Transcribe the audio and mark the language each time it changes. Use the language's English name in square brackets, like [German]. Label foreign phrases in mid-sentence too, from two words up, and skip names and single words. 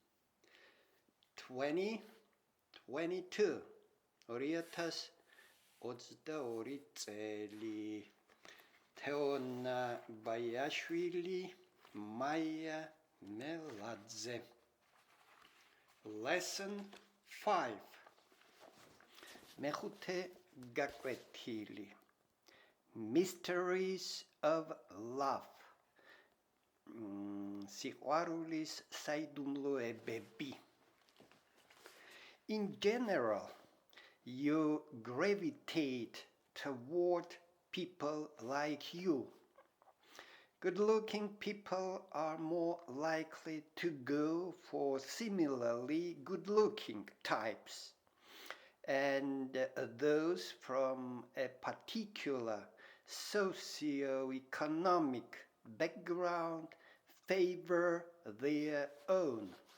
[Georgian] 2022 წელი. თ.ბაიაშვილი, մ.მელაძე. Lesson 5. მეხუთე გაკვეთილი. [English] Mysteries of Love. [Georgian] სიყვარულის საიდუმლოებები. [English] In general, you gravitate toward people like you. Good-looking people are more likely to go for similarly good-looking types, and those from a particular socio-economic background favor their own.